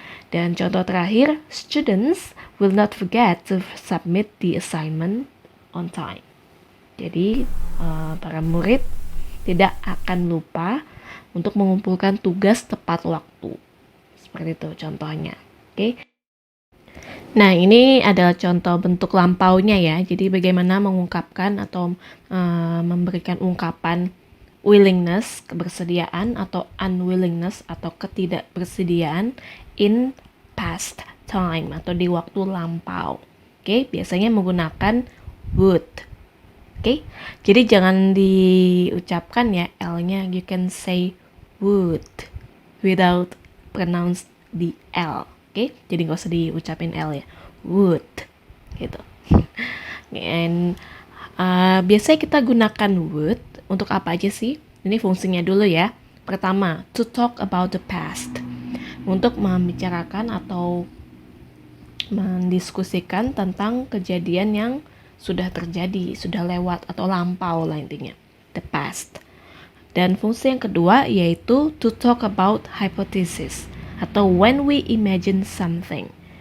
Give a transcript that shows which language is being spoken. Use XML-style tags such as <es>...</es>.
<id>Dan contoh terakhir,</id> <en>students will not forget to submit the assignment on time.</en> <id>Jadi para murid tidak akan lupa untuk mengumpulkan tugas tepat waktu. Seperti itu contohnya. Oke. Nah, ini adalah contoh bentuk lampaunya ya. Jadi bagaimana mengungkapkan atau memberikan ungkapan willingness, kebersediaan, atau unwillingness atau ketidakbersediaan</id> <en>in past time</en> <id>atau di waktu lampau. Oke, biasanya menggunakan would. Oke, jadi jangan diucapkan ya L-nya.</id> <en>You can say would without pronounce the L.</en> <id>Oke, jadi nggak usah diucapin L ya. Would, gitu. And biasanya kita gunakan would untuk apa aja sih? Ini fungsinya dulu ya. Pertama,</id> <en>to talk about the past.</en> <id>Untuk membicarakan atau mendiskusikan tentang kejadian yang sudah terjadi, sudah lewat atau lampau lah intinya.</id> <en>The past.</en> <id>Dan fungsi yang kedua yaitu</id> <en>to talk about hypothesis atau when we imagine something.</en>